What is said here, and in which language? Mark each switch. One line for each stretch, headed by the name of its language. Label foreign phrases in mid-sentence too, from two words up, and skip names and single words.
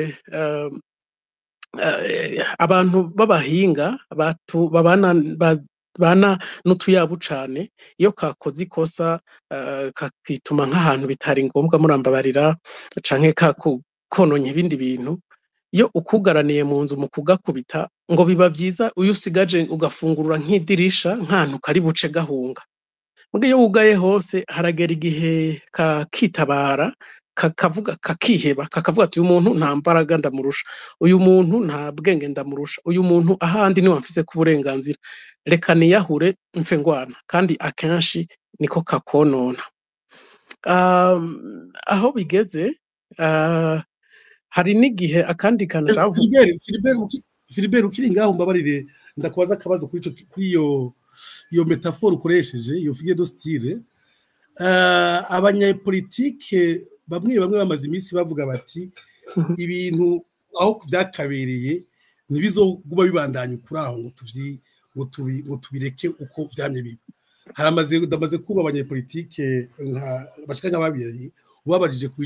Rundi: abantu b'abahinga babana n'utuyabu cane iyo kakoze ikosa kakituma nk'ahantu bitari ngombwa murambabarira canke kononye ibindi bintu iyo ukugaraniye mu nzu mu kugakubita ngo biba vyiza uyu usigaje ugafungurura nk'idirisha nk'ahantu kari buce gahunga muga iyo wugaye hose haragera igihe kakitabara kakavuga kakiheba kakavuga ati uyu muntu nta mbaraga ndamurusha uyu muntu nta bwenge ndamurusha uyu muntu ahandi niwe mfise ku burenganzira reka niyahure mfe ngwana kandi akenshi niko kakonona aho bigeze hari n'igihe akandi kana Philibert ukiri ngaho mbabarire ndakubaza akabazo kuri iyo metaphore ukoresheje iyo
French: figure de style
Rundi: abanyapolitike bamwe bamaze iminsi bavuga bati ibintu aho byakabereye ntibizoguma bibandanye kuri aho ngo tubireke uko vyamye biba ndamaze kuba abanyapolitike bashika nk'ababiri ubabajije ku